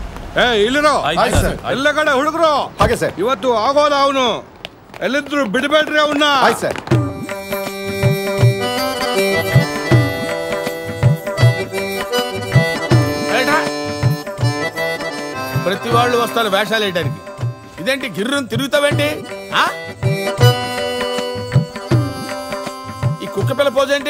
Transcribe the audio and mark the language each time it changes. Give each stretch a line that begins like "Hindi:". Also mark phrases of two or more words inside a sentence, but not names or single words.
Kannada: ಇಲ್ಲಿರೋ ಎಲ್ಲ ಕಡೆ ಹುಡುಗರು ಹಾಗೆ ಸರ್. ಇವತ್ತು ಆಗೋದ ಅವನು ಎಲ್ಲಿದ್ರು ಬಿಡಬೇಡ್ರಿ ಅವನ್ನ. ಸರ್.
Telugu: ప్రతి వాళ్ళు వస్తారు వేషాలు వేయడానికి. ఇదేంటి గిర్రం తిరుగుతావేంటి? ఈ కుక్క పిల్ల పోజ్ ఏంటి?